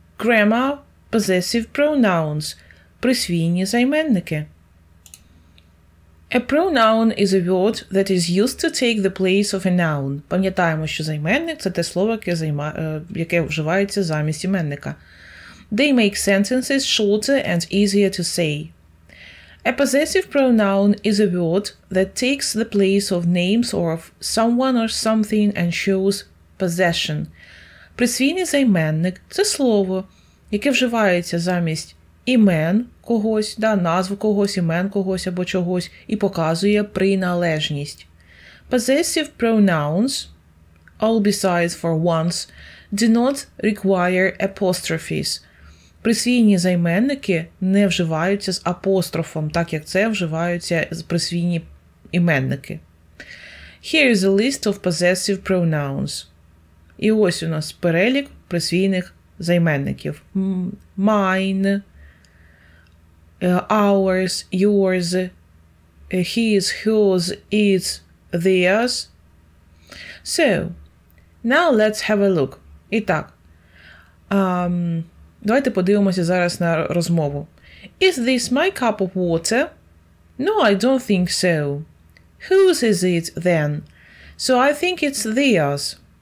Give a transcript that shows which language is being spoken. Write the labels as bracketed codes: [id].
[en] Grammar, possessive pronouns. [uk] Присвійні займенники. [en] A pronoun is a word that is used to take the place of a noun. [uk] Пам'ятаємо, що займенник – це те слово, яке вживається замість іменника. [en] They make sentences shorter and easier to say. A possessive pronoun is a word that takes the place of names or of someone or something and shows possession. [uk] Присвійний займенник – це слово, яке вживається замість імен когось, назв когось, імен когось або чогось, і показує приналежність. [en] Possessive pronouns, all besides for once, do not require apostrophes. [uk] Присвійні займенники не вживаються з апострофом, так як це вживаються присвійні іменники. [en] Here is a list of possessive pronouns. [uk] І ось у нас перелік присвійних займенників. [en] Mine, ours, yours, his, whose, its, theirs. So, now let's have a look. [uk] І так, давайте подивимося зараз на розмову. [en] Is this my cup of water? No, I don't think so. Whose is it then? So I think it's theirs.